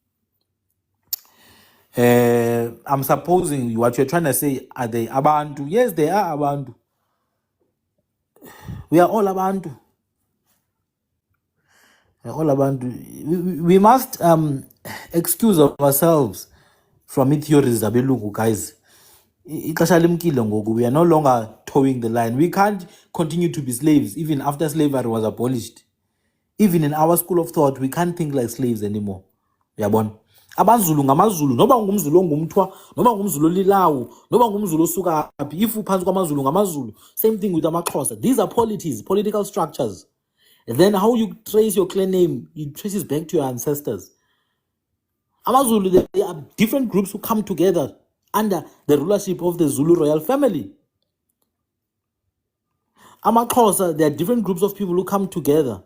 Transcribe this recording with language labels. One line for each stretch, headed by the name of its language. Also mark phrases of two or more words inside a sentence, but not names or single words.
English: I'm supposing what you're trying to say, are they Abantu? Yes, they are Abantu. We are all Abantu. We are all Abantu. We must excuse ourselves from theories zabelungu, guys.
Xhosa: Ixesha limkile ngoku.
English: We are no longer towing the line. We can't continue to be slaves even after slavery was abolished. Even in our school of thought, we can't think like slaves anymore.
Xhosa: Uyabona? AmaZulu ngamazulu, noba ngumZulu ongumthwa, noba ngumZulu olilawo, noba ngumZulu osuka phi, if uphansi kwamaZulu ngamazulu.
English: Same thing with amaXhosa. These are polities, political structures. And then how you trace your clan name, it traces back to your ancestors. AmaZulu, they are different groups who come together under the rulership of the Zulu royal family. AmaXhosa, there are different groups of people who come together.